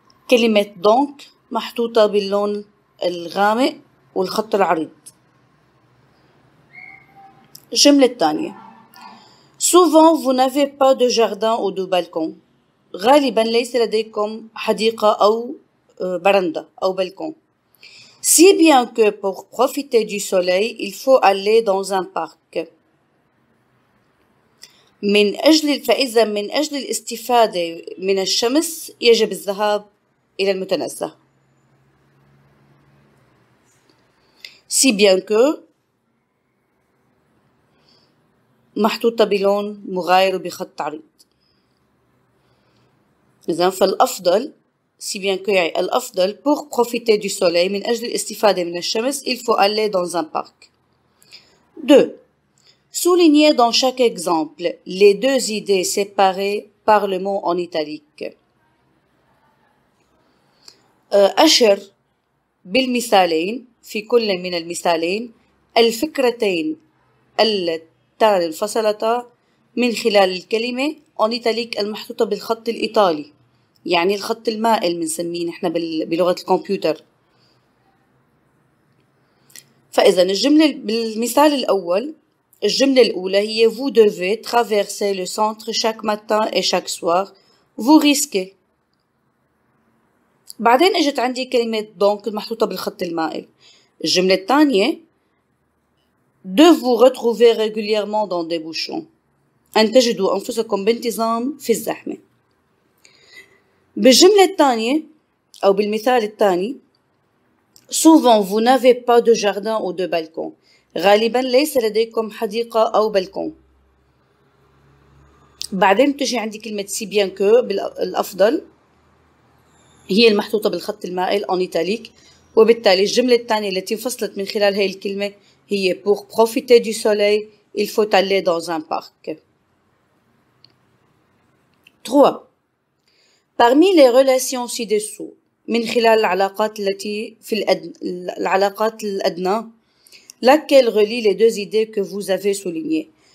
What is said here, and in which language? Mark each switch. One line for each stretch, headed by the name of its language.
Arabic: كلمة donc محطوطة باللون الغامق والخط العريض. الجملة الثانية.
French: Souvent vous n'avez pas de jardin ou de balcon.
Arabic: غالبا ليس لديكم حديقة أو برندة أو بالكون.
French: Si bien que pour profiter du soleil, il faut aller dans un parc.
Arabic: فإذا من أجل الاستفادة من الشمس يجب الذهاب إلى المتنزه. Si bien que محطوطة بلون مغاير وبخط عريض. إذن فالأفضل
French: si bien que
Arabic: يعني الأفضل
French: pour profiter du soleil
Arabic: من أجل الاستفادة من الشمس
French: il faut aller dans un parc. 2. Soulignez dans chaque exemple les deux idées séparées par le mot en italique.
Arabic: أشر بالمثالين في كل من المثالين الفكرتين اللتان انفصلتا من خلال الكلمة
French: en italique
Arabic: المحطوطة بالخط الإيطالي، يعني الخط المائل بنسميه نحن بلغة الكمبيوتر. فإذا الجملة بالمثال الأول، الجملة الأولى هي
French: vous devez traverser le centre chaque matin et chaque soir. vous risquez.
Arabic: بعدين اجت عندي كلمة donc المحطوطة بالخط المائل. الجملة الثانية
French: de vous retrouver régulièrement dans des bouchons.
Arabic: أن تجدوا أنفسكم بانتظام في الزحمة. بالجملة الثانية أو بالمثال الثاني
French: souvent vous n'avez pas de jardin ou de balcon.
Arabic: غالبا ليس لديكم حديقة أو بلكون. بعدين تجي عندي كلمة si bien que بالأفضل هي المحطوطة بالخط المائل
French: en italique،
Arabic: وبالتالي الجملة الثانية التي انفصلت من خلال هي الكلمة هي
French: pour profiter du soleil il faut aller dans un parc. 3. Parmi les relations ci-dessous
Arabic: من خلال العلاقات التي في العلاقات الأدنى
French: laquelle relie les deux idées que vous avez soulignées.